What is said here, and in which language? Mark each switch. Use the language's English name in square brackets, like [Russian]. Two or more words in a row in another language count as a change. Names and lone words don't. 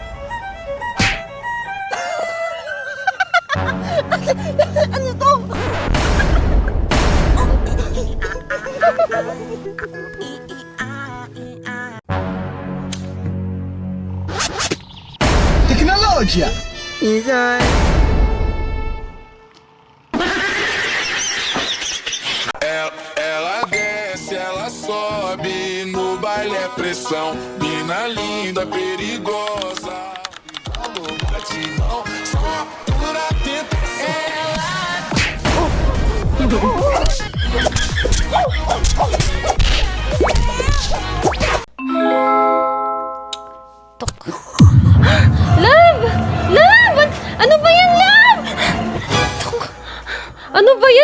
[Filipino] Ano to? Teknolojia. Isan. [Portuguese] Ela desce, ela sobe, no baile é pressão. Mina linda, perigosa. Alô, batidão, só por tentação. [English] Love! [Filipino] Love! Ano ba yan, Love? Ano ba yan?